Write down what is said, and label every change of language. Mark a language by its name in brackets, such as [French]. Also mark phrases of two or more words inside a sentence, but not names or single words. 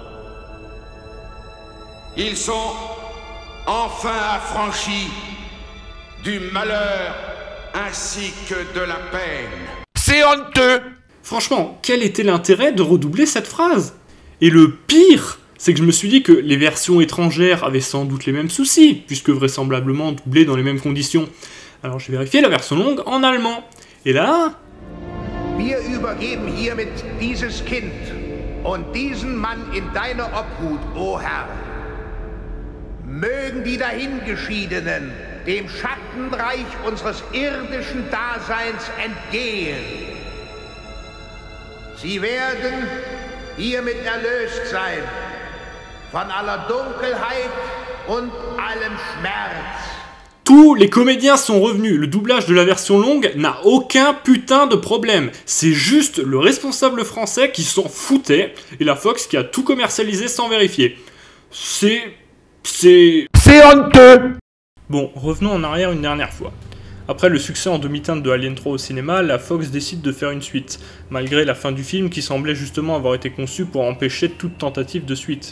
[French] Ils sont enfin affranchis du malheur ainsi que de la peine. C'est honteux! Franchement, quel était l'intérêt de redoubler cette phrase? Et le pire, c'est que je me suis dit que les versions étrangères avaient sans doute les mêmes soucis, puisque vraisemblablement doublées dans les mêmes conditions. Alors j'ai vérifié la version longue en allemand. Et là... [German] Wir übergeben hiermit dieses Kind und diesen Mann in deine Obhut, o Herr. Mögen die Dahingeschiedenen dem Schattenreich unseres irdischen Daseins entgehen. Sie werden hiermit erlöst sein von aller Dunkelheit und allem Schmerz. [French] Tous les comédiens sont revenus, le doublage de la version longue n'a aucun putain de problème. C'est juste le responsable français qui s'en foutait et la Fox qui a tout commercialisé sans vérifier. C'est honteux! Bon, revenons en arrière une dernière fois. Après le succès en demi-teinte de Alien 3 au cinéma, la Fox décide de faire une suite, malgré la fin du film qui semblait justement avoir été conçue pour empêcher toute tentative de suite.